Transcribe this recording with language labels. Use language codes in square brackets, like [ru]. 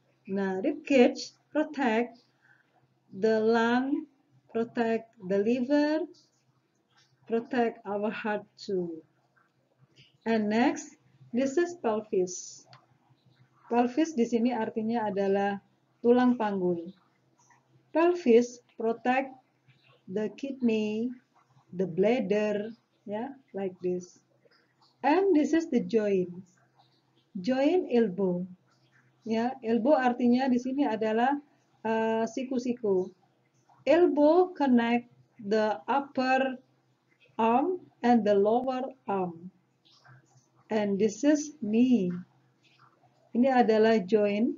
[en] Nah, rib cage protect the lung, protect the liver, protect our heart too. And next, this is pelvis. [id] Pelvis di sini artinya adalah tulang panggul. [en] Pelvis protect the kidney, the bladder, yeah, like this. And this is the joint. Joint elbow. [id] Ya, elbow artinya di sini adalah siku-siku. [en] Elbow connect the upper arm and the lower arm. And this is knee. [id] Ini adalah joint.